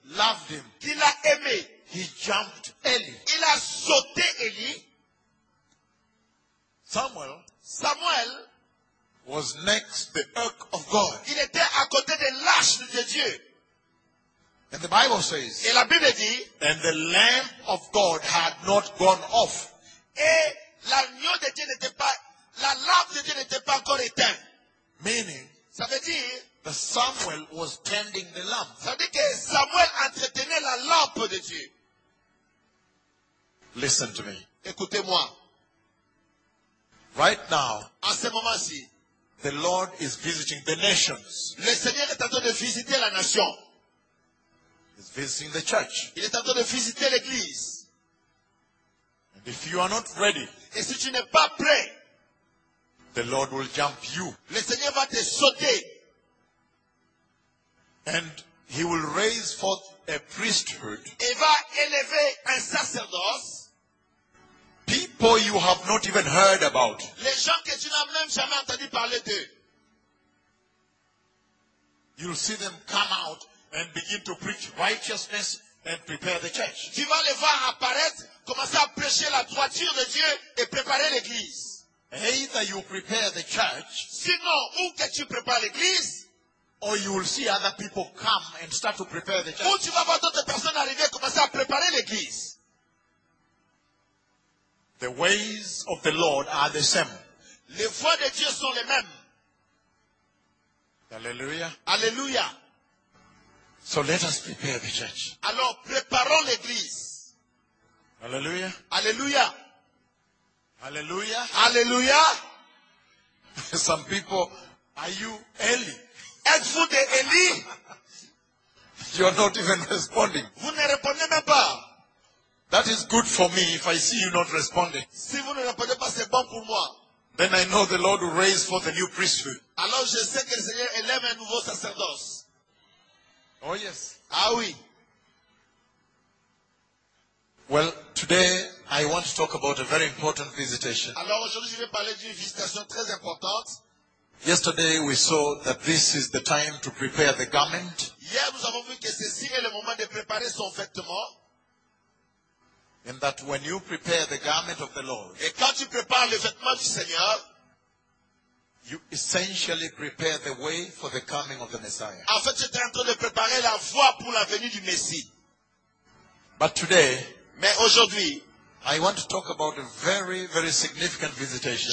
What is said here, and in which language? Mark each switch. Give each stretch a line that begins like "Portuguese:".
English: loved him,
French: qui l'a aimé,
English: he jumped Élie,
French: il a sauté Élie.
English: Samuel was next the ark of God.
French: Il était à côté de l'arche de Dieu.
English: And the Bible says,
French: et la Bible dit,
English: and the lamp of God had not gone off.
French: Et l'agneau de Dieu n'était pas, la lampe de Dieu n'était pas encore éteinte.
English: Meaning,
French: ça veut dire,
English: that Samuel was tending the lamp.
French: Ça veut dire que Samuel entretenait la lampe de Dieu.
English: Listen to me.
French: Écoutez-moi.
English: Right now,
French: à ce moment-ci,
English: the Lord is visiting the nations.
French: Le Seigneur est en train de visiter la nation.
English: He's visiting the church.
French: Il est en train de visiter l'église.
English: And if you are not ready,
French: et si tu n'es pas prêt,
English: the Lord will jump you.
French: Le Seigneur va te sauter.
English: And he will raise forth a priesthood.
French: Et va élever un sacerdoce.
English: People you have not even heard about.
French: Les gens que tu n'as même jamais entendu parler d'eux.
English: You'll see them come out and begin to preach righteousness and prepare the church.
French: Tu vas les voir apparaître, commencer à prêcher la droiture de Dieu et préparer l'église.
English: Either you prepare the church,
French: sinon où que tu prépares l'église,
English: or you will see other people come and start to prepare the church.
French: Ou tu vas voir d'autres personnes arriver, commencer à préparer l'église.
English: The ways of the Lord are the same.
French: Les voies de Dieu sont les mêmes. Alleluia. Alleluia. So let us prepare the church. Alors préparons l'église. Alleluia. Alleluia. Alleluia. Alleluia.
English: Some people, are you Élie?
French: Êtes-vous de Élie?
English: You are not even responding.
French: Vous ne répondez même pas.
English: That is good for me if I see you not responding.
French: Si vous ne répondez pas, c'est bon pour moi.
English: Then I know the Lord will raise forth a new priesthood.
French: Alors je sais que le Seigneur élève un nouveau sacerdoce.
English: Oh yes.
French: Ah oui.
English: Well, today I want to talk about a very important visitation.
French: Alors aujourd'hui je vais parler d'une visitation très importante.
English: Yesterday we saw that this is the time to prepare the garment.
French: Hier nous avons vu que ceci est le moment de préparer son vêtement.
English: And that when you prepare the garment of the Lord,
French: et quand tu prépares le vêtement du Seigneur,
English: you essentially prepare the way for the coming of the Messiah.
French: En fait, tu es en train de préparer la voie pour la venue du Messie.
English: But today,
French: mais aujourd'hui,
English: I want to talk about a very, very significant visitation.